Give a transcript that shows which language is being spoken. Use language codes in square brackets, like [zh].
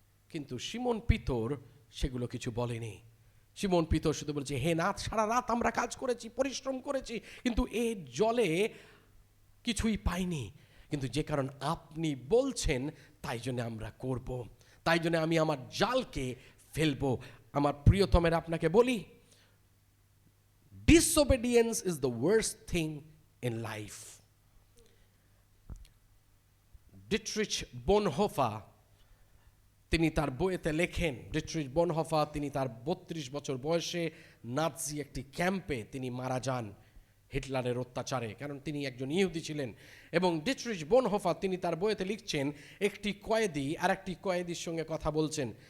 [bn] কিন্তু সিমন পিতর সেগুলো কিছু বলেনি। সিমন পিতর শুধু বলছে, হে নাথ, সারা রাত আমরা কাজ করেছি, পরিশ্রম করেছি, কিন্তু এই জলে কিছুই পাইনি, কিন্তু যে কারণ আপনি বলছেন তাই জন্য আমরা করব, তাই জন্য আমি আমার জালকে ফেলবো। আমার প্রিয়তমের আপনাকে বলি, [en] disobedience is the worst thing in life. [bn] ডিট্রিচ বনহোফা তিনি তার বইয়েতে লেখেন, তিনি তার 32 বছর বয়সে নাৎসি একটি ক্যাম্পে তিনি মারা যান হিটলারের অত্যাচারে, কারণ তিনি একজন ইহুদি ছিলেন। এবং ডিট্রিচ বনহোফা তিনি তার বইয়েতে লিখছেন, একটি কয়েদি আর একটি কয়েদির সঙ্গে কথা বলছেন।